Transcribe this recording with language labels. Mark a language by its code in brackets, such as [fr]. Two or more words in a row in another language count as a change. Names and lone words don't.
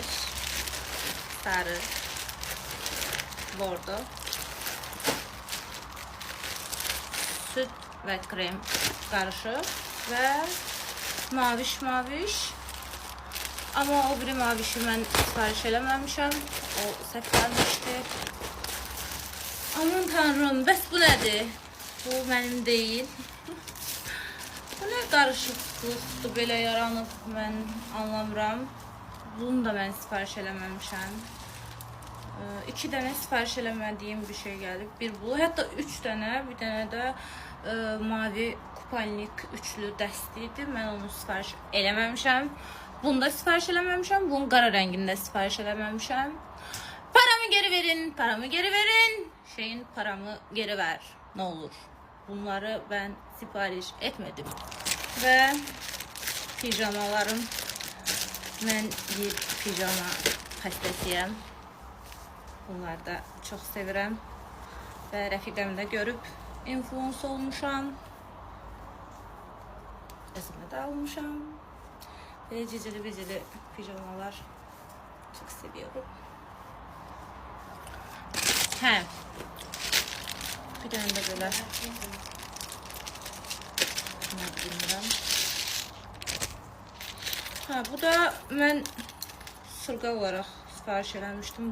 [tr] Sarı. Bordo. Süt ve krem karışık. Ve maviş. [az] Ama o biri mavişi ben sipariş eləməmişəm. O səhv gəlmişdi. Aman tanrım, bəs bu nədir? Bu mənim deyil. Bu nə qarışıqlıqdır belə yaranıb, mən anlamıram. Bunu da mən sipariş eləməmişəm. 2 dənə sipariş eləmədiyim bir şey gəlib. Bir bu, hətta 3 dənə, bir dənə də mavi kupanik üçlü dəsti idi. Mən onu sipariş eləməmişəm. Bunu da sipariş eləməmişəm. Bunun qara rəngində sipariş eləməmişəm. [tr] Paramı geri verin. Şeyin paramı geri ver. Ne olur. Bunları ben sipariş etmedim. Ve pijamalarım. Ben bir pijama hastasıyım. [az] Bunları da çok sevirəm. Ve rəfiqəmdə görüb influence olmuşam. Özümə də almışam. [tr] Böyle cicili pijamalar çok seviyorum. He. Bir tane de böyle. Ne bilmiyorum. Ha, bu da ben sırga olarak sipariş eləmişdim.